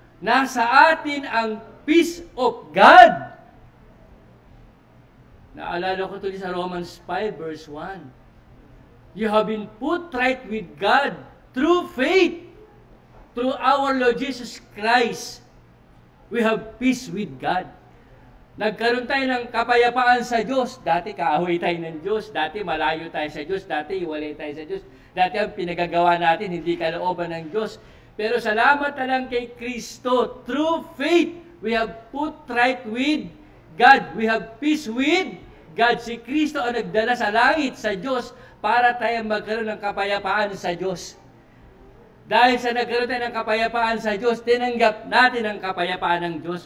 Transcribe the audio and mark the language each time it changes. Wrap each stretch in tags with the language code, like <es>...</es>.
<tl>Nasa atin ang peace of God. Naalala ko ito sa Romans 5 verse 1.</tl> <en>You have been put right with God through faith, through our Lord Jesus Christ. We have peace with God.</en> <tl>Nagkaroon tayo ng kapayapaan sa Diyos. Dati kaaway tayo ng Diyos. Dati malayo tayo sa Diyos. Dati iwalay tayo sa Diyos. Dati ang pinagagawa natin, hindi kalooban ng Diyos. Pero salamat na lang kay Kristo.</tl> <en>Through faith, we have put right with God. We have peace with God.</en> <tl>Si Kristo ang nagdala sa langit, sa Diyos, para tayo magkaroon ng kapayapaan sa Diyos. Dahil sa nagkaroon tayo ng kapayapaan sa Diyos, tinanggap natin ang kapayapaan ng Diyos.</tl>